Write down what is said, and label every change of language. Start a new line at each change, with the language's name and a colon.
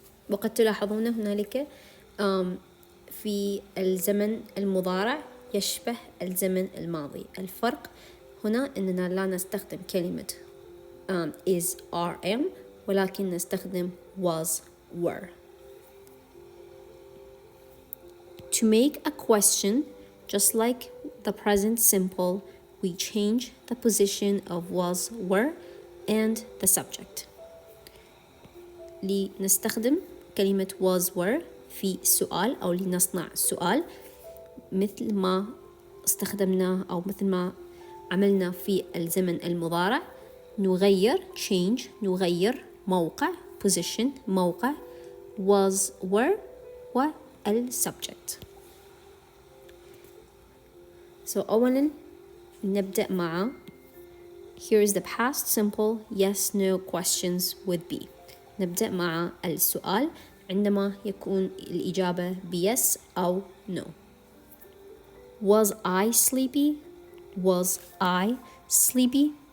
Arabic: وقد تلاحظون هنالك في الزمن المضارع يشبه الزمن الماضي. الفرق هنا أننا لا نستخدم كلمة is are am ولكن نستخدم was were.
English: To make a question, just like the present simple, we change the position of was were and the subject.
Arabic: لنستخدم كلمة was were في سؤال أو لنصنع سؤال مثل ما استخدمنا أو مثل ما عملنا في الزمن المضارع. نغير change نغير موقع position موقع was were والsubject.
English: So
Arabic: أولا نبدأ مع
English: here is the past simple yes no questions with be.
Arabic: نبدأ مع السؤال عندما يكون الإجابة yes أو no.
English: Was I sleepy? Was I sleepy?